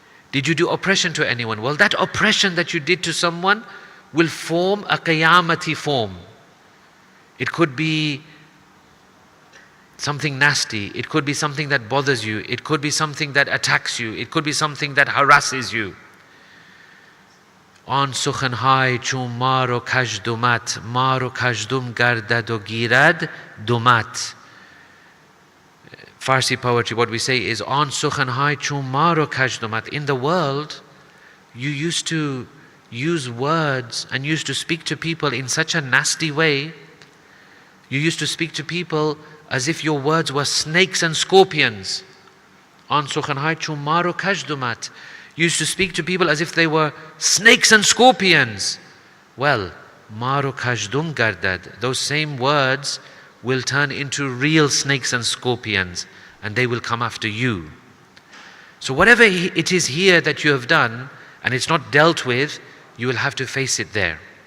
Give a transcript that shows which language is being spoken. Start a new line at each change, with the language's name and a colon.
English: Did you do oppression to anyone? Well, that oppression that you did to someone will form a qiyamati form. It could be something nasty, it could be something that bothers you, it could be something that attacks you, it could be something that harasses you.
Persian: آن سخنهای چون ما رو کژدمت ما رو کژدم گردد و گیرد دمت.
English: Farsi poetry, what we say is
Persian: آن سخنهای چون ما رو کژدمت.
English: In the world, you used to use words and used to speak to people in such a nasty way. You used to speak to people as if your words were snakes and scorpions.
Persian: آن سخنهای چون ما رو کژدمت.
English: Used to speak to people as if they were snakes and scorpions. Well,
Persian: maru kajdum gardad,
English: those same words will turn into real snakes and scorpions, and they will come after you. So whatever it is here that you have done, and it's not dealt with, you will have to face it there.